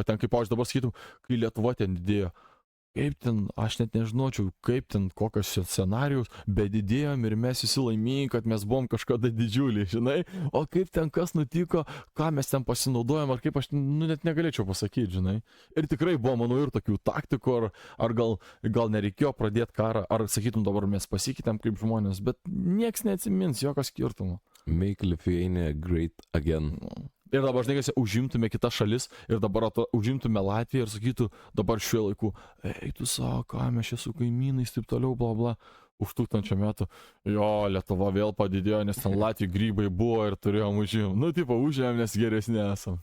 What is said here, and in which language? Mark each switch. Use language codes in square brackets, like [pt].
[lt] O ten, kaip aš dabar sakytum, kai Lietuva ten didėjo, kaip ten, aš net nežinočiau, kaip ten, kokios scenarijus, bet didėjom ir mes visi laimingi, kad mes buvom kažkada didžiuliai, žinai, o kaip ten kas nutiko, ką mes ten pasinaudojom, ar kaip aš, net negalėčiau pasakyti, žinai. Ir tikrai buvo, manau, ir tokių taktikų, ar gal nereikėjo pradėti karą, ar sakytum, dabar mes pasikeitėm kaip žmonės, bet nieks neatsimins, jokio skirtumo. [en] Make Lithuania great again. [lt] Ir dabar, žinai, kad užimtume kitas šalis ir dabar užimtume Latviją ir sakytų dabar šiuo laiku, tu savo, ką mes čia su kaimynais, taip toliau, bla bla, už 1000 metų, jo, Lietuva vėl padidėjo, nes ten Latvijai grybai buvo ir turėjom užimti. Tipo, užėm, nes geresni esam.